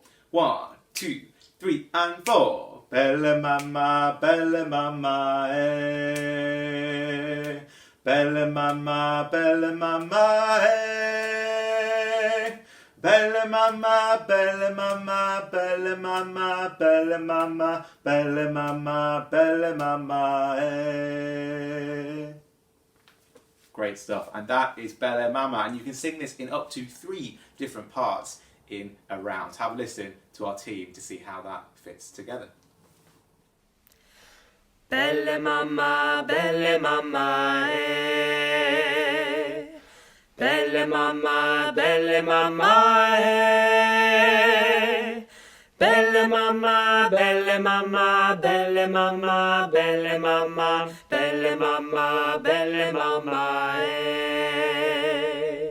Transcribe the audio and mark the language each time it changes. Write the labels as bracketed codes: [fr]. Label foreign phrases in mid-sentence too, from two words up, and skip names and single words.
[dua] 1, 2, 3 and 4. Belle mama, eh. Belle mama, eh. Belle mama, belle mama, belle mama, belle mama, belle mama, belle mama, eh. [en] Great stuff, and that is Belle Mama, and you can sing this in up to 3 different parts in a round. Have a listen to our team to see how that fits together. [dua] Belle mama, eh. Belle mama, eh. Belle mama, belle mama, belle mama, belle mama, belle mama, belle mama, eh.